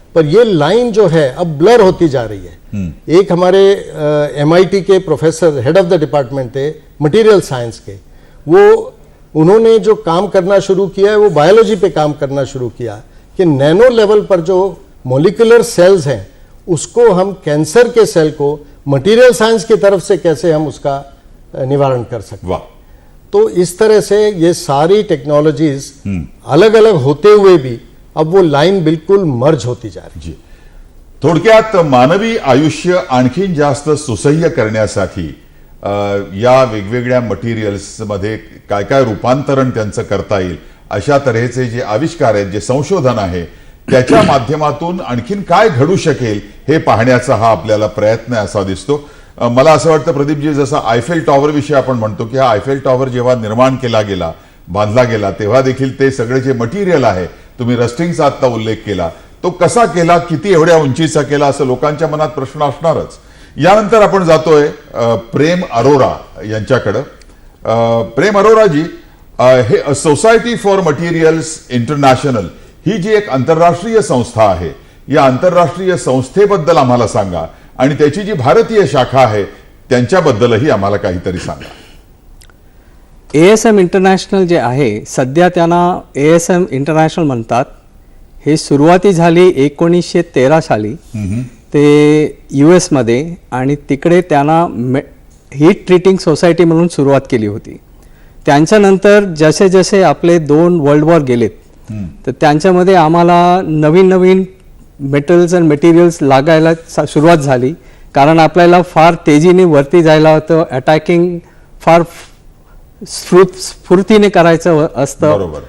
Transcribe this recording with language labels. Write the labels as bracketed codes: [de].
[hi] पर ये लाइन जो है अब ब्लर होती जा रही है। एक हमारे MIT के professor, head of the department थे मटेरियल साइंस के, वो उन्होंने जो काम करना शुरू किया है वो बायोलॉजी पे काम करना शुरू किया कि नैनो लेवल पर जो मॉलिक्यूलर सेल्स हैं उसको हम, कैंसर के सेल को मटेरियल साइंस की तरफ से कैसे हम उसका निवारण कर सकते हैं। तो इस तरह से ये सारी टेक्नोलॉजीज अलग अलग होते हुए भी अब वो लाइन बिल्कुल मर्ज होती जा रही है। [mr] थोडक्यात मानवी आयुष्य आणखीन जास्त सुसह्य करण्यासाठी या वेगवेगळ्या मटेरियल्स मध्ये काय काय रूपांतरण त्यांचं करता येईल अशा तऱ्हेचे जे आविष्कार आहेत, जे संशोधन आहे, त्याच्या माध्यमातून आणखीन काय घडू शकेल हे पाहण्याचा हा आपल्याला प्रयत्न असा दिसतो। मला असं वाटतं प्रदीपजी, जसं आयफेल टॉवर विषयी आपण म्हणतो की हा आयफेल टॉवर जेव्हा निर्माण केला गेला, बांधला गेला, तेव्हा देखील ते सगळे जे मटेरियल आहे, तुम्ही रस्टिंगचा आता उल्लेख केला, तो कसा केला, किती एवढ्या उंचीचा केला, असं लोकांच्या मनात प्रश्न असणारच। यानंतर आपण जातोय प्रेम अरोरा यांच्याकडे। प्रेम अरोराजी, हे सोसायटी फॉर मटेरियल्स इंटरनॅशनल ही जी एक आंतरराष्ट्रीय संस्था आहे, या आंतरराष्ट्रीय संस्थेबद्दल आम्हाला सांगा आणि त्याची जी भारतीय शाखा आहे त्यांच्याबद्दलही आम्हाला काहीतरी सांगा। ASM इंटरनॅशनल जे आहे, सध्या त्यांना ASM इंटरनॅशनल म्हणतात। हे सुरुवाती झाली 1913 साली ते US मध्ये, आणि तिकडे त्यांना हीट ट्रीटिंग सोसायटी म्हणून सुरुवात केली होती। त्यांच्यानंतर जसे जसे आपले 2 वर्ल्ड वॉर गेलेत, तर त्यांच्यामध्ये आम्हाला नवीन नवीन मेटल्स अँड मटेरियल्स लागायला सुरुवात झाली, कारण आपल्याला फार तेजीने वरती जायला होतं, अटॅकिंग फार स्फूर्तीने करायचं असतं।